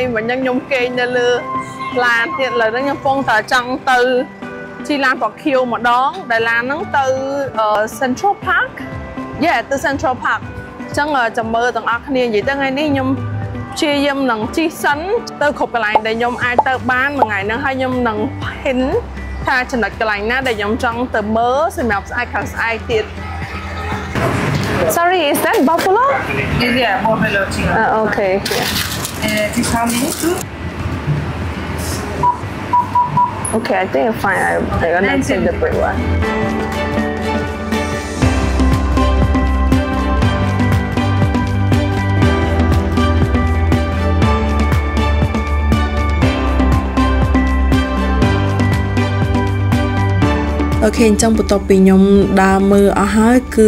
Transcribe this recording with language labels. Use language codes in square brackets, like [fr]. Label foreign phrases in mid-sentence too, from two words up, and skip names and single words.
[km] មិញខ្ញុំគេងនៅលើឡានទៀតឥឡូវខ្ញុំកំពុងតែចង់ទៅជិះឡានបកខៀវម្ដងដែលឡានហ្នឹងទៅ Central Park ទៅ Central Park អញ្ចឹងចាំមើលទាំងអស់គ្នានិយាយទៅថ្ងៃនេះខ្ញុំព្យាយាមនឹងជិះសិនទៅគ្រប់កន្លែងដែលខ្ញុំអាចទៅបានមួយថ្ងៃហ្នឹងហើយខ្ញុំនឹងហ៊ានថាចំណុចកន្លែងណាដែលខ្ញុំចង់ទៅមើលសម្រាប់ស្អែកខាងស្អែកទៀត [en] Sorry, is that buffalo? Yeah, buffalo chicken. Okay. This how many too? Okay, I think I'm fine. I'm gonna take the big one. [km] អូខេអញ្ចឹងបន្ទាប់ពីខ្ញុំដើរមើលអស់ហើយគឺ